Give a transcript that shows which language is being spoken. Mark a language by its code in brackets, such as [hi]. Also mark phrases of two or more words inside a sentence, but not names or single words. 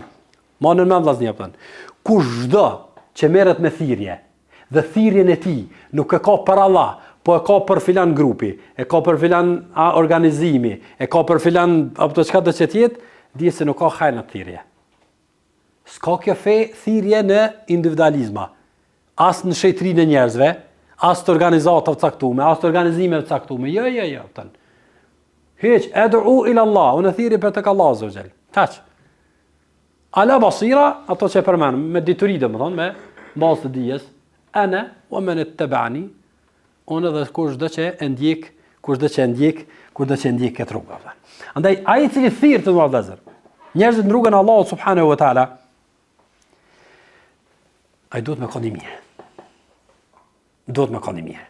[sq] Ma në mend vllaznia thon. Kushdo që merret me thirrje dhe thirrjen e tij nuk e ka për Allah, po e ka për filan grupi, e ka për filan organizimi, e ka për filan apo çka do të jetë, di se nuk ka hajër në thirrje. S'ka kjo fe thirrje në individualizma, as në shejtrinë e njerëzve, as të organizatave të caktuara, as të organizimeve të caktuara. Jo, thon. Hiç [ar] أدعو إلى الله, [sq] unë thirrje për tek Allah [ar] عز وجل. [sq] Taç. [ar] على بصيرة, [sq] ato që përmend me dituri domethënë, me bazë të dijes, [ar] أنا ومن اتبعني, [sq] unë dhe kushdo që e ndjek, kushdo që e ndjek këtë rrugë. Andaj ai i cili thirr të vëllazër, njerëzit në rrugën e Allahut [ar] سبحانه وتعالى, [sq] ai duhet me qenë i mirë. Duhet me qenë i mirë.